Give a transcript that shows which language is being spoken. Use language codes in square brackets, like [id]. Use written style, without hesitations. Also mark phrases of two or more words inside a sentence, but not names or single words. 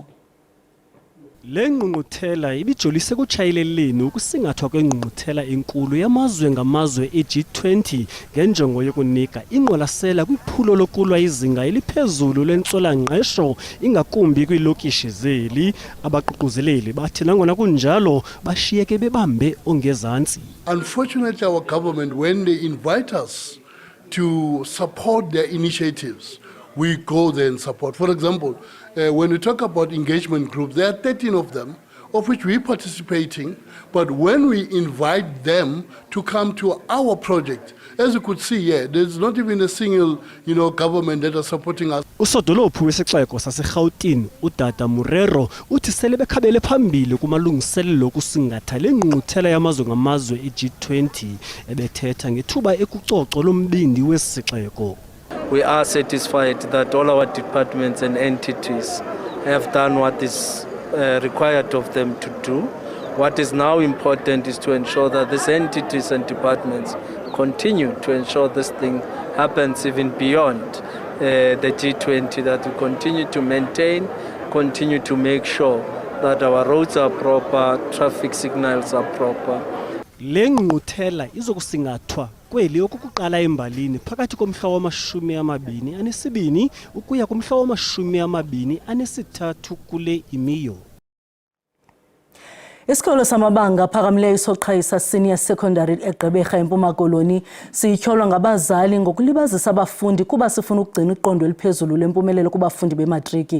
[xh] Le ngqungquthela ibijolise kutshayeleleni ukusingathwa kwengqungquthela enkulu yamazwe ngamazwe e-G20 ngenjongo yokunika ingqwalasela kwiphulo lokulwa izinga eliphezulu lentswelangqesho ingakumbi kwiilokishi zeli. Abaququzeleli bathi nangona kunjalo bashiyeke bebambe ongezantsi. [en] Unfortunately, our government, when they invite us to support their initiatives, we go there and support. For example, when we talk about engagement groups, there are 13 of them, of which we're participating. But when we invite them to come to our project, as you could see here, there's not even a single, government that are supporting us. [xh] Usodolophu wesixeko saseRhawutini uDada Murero uthi sele bekhabele phambili kumalungiselelo okusingatha le ngqungquthela yamazwe ngamazwe e-G20 ebethetha ngethuba ekucoco lombindi wesixeko. [en] We are satisfied that all our departments and entities have done what is required of them to do. What is now important is to ensure that these entities and departments continue to ensure this thing happens even beyond the G20, that we continue to maintain, continue to make sure that our roads are proper, traffic signals are proper. [xh] Le ngquthela izokusingathwa kweli okukuqala embalini phakathi komhla wama-22 ukuya kumhla wama-23 kule imiyo. Isikolo samabanga aphakamileyo soqhayisa [en] senior secondary [xh] eGqeberha eMpuma Koloni sityholwa ngabazali ngokulibazisa abafundi kuba sifuna ukugcina iqondo eliphezulu lempumelelo kubafundi bematriki.